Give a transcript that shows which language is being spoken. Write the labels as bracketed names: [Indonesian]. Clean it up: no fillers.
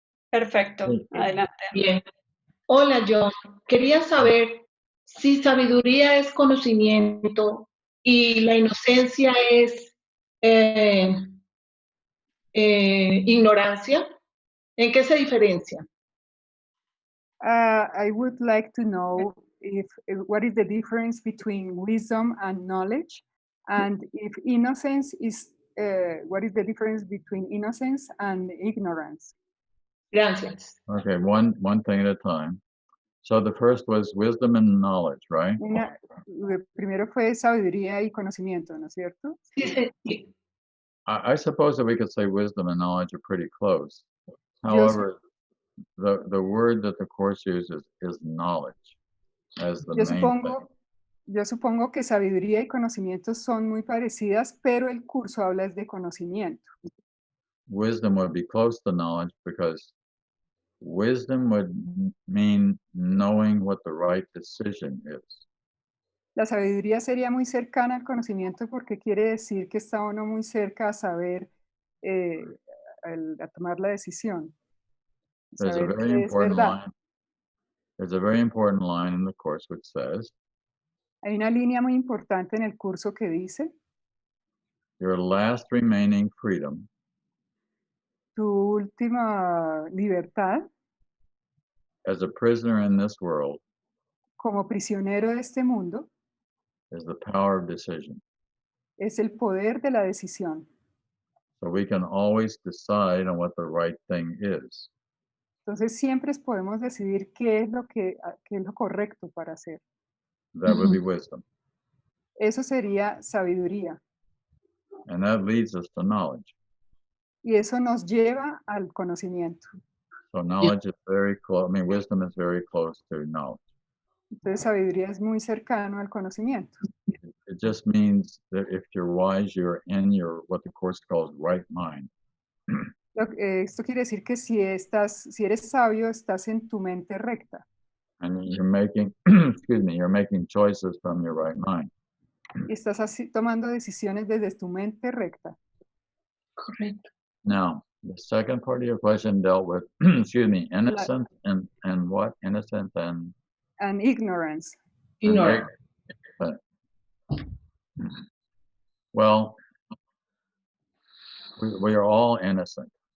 [Spanish] Perfecto, Sí. adelante. Bien. Hola, John. Quería saber si sabiduría es conocimiento y la inocencia es ignorancia. ¿En qué se diferencia? [English] I would like to know what is the difference between wisdom and knowledge, and if innocence is what is the difference between innocence and ignorance? [Spanish] Gracias. [English] Okay, one thing at a time. So the first was wisdom and knowledge, right? [Spanish] Primero fue sabiduría y conocimiento, ¿no es cierto? Sí, sí. [English] I suppose that we could say wisdom and knowledge are pretty close. However, the word that the Course uses is knowledge as the main thing. [Spanish] Yo supongo que sabiduría y conocimiento son muy parecidas, pero el curso habla es de conocimiento. [English] Wisdom would be close to knowledge because Wisdom would mean knowing what the right decision is. [Spanish] La sabiduría sería muy cercana al conocimiento porque quiere decir que está uno muy cerca a saber, eh, a tomar la decisión, [English] There's a [Spanish] saber [English] very [Spanish] qué es [English] important [Spanish] verdad. [English] line. There's a very important line in the course which says, [Spanish] Hay una línea muy importante en el curso que dice, [English] your last remaining freedom [Spanish] tu última libertad [English] as a prisoner in this world [Spanish] como prisionero de este mundo [English] is the power of decision. [Spanish] es el poder de la decisión. [English] So we can always decide on what the right thing is. [Spanish] Entonces siempre podemos decidir qué es qué es lo correcto para hacer. [English] That would be wisdom. [Spanish] Eso sería sabiduría. [English] And that leads us to knowledge. [Spanish] Y eso nos lleva al conocimiento. [English] So knowledge is very close. I mean, wisdom is very close to knowledge. [Spanish] Entonces sabiduría es muy cercano al conocimiento. [English] It just means that if you're wise, you're in your, what the course calls, right mind. [Spanish] Esto quiere decir que si eres sabio, estás en tu mente recta. [English] And you're making, excuse me, you're making choices from your right mind. [Spanish] Y estás así tomando decisiones desde tu mente recta. Correcto. [English] Now, the second part of your question dealt with, excuse me, innocence and what? Innocence and And ignorance. Ignorant. well, we are all innocent.